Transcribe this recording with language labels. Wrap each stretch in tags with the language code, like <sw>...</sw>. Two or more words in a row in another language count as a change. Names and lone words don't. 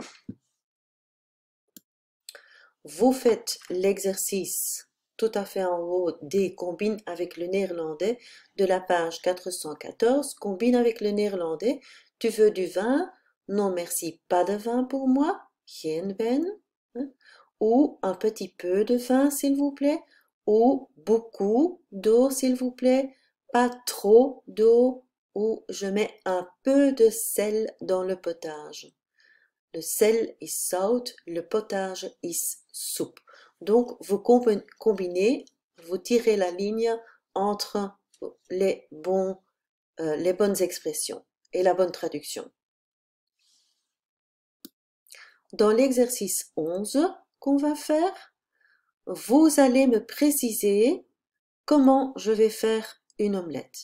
<fr>Vous faites l'exercice tout à fait en haut des combines avec le néerlandais de la page 414. Combine avec le néerlandais. Tu veux du vin? Non merci, pas de vin pour moi.</fr> <nl>Geen wijn.</nl> <fr>Ou un petit peu de vin s'il vous plaît. Ou beaucoup d'eau s'il vous plaît. Pas trop d'eau. Ou je mets un peu de sel dans le potage. Le sel</fr> <nl>is zout,</nl> <fr>le potage is soupe. Donc, vous combinez, vous tirez la ligne entre les bonnes expressions et la bonne traduction. Dans l'exercice 11 qu'on va faire, vous allez me préciser comment je vais faire une omelette.</fr>